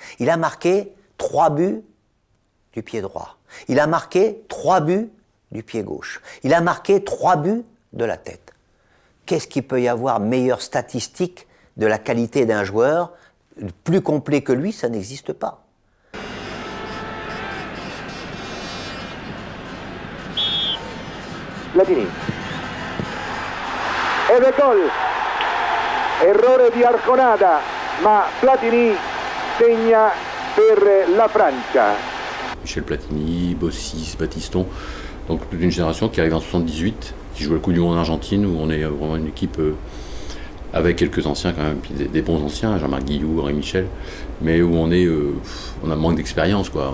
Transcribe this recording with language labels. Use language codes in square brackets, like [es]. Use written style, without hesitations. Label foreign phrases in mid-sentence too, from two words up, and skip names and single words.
[fr] Il a marqué 3 buts du pied droit. Il a marqué 3 buts du pied gauche. Il a marqué 3 buts de la tête. Qu'est-ce qu'il peut y avoir meilleure statistique de la qualité d'un joueur? Plus complet que lui, ça n'existe pas. Platini. [it] Ed è gol. Errore di Arconada, ma Platini segna per la Francia. [fr] Michel Platini, Bossis, Battiston, donc toute une génération qui arrive en 78, qui joue le Coupe du Monde en Argentine, où on est vraiment une équipe avec quelques anciens quand même, puis des bons anciens, Jean-Marc Guillou, Henri Michel, mais où on a un manque d'expérience, quoi.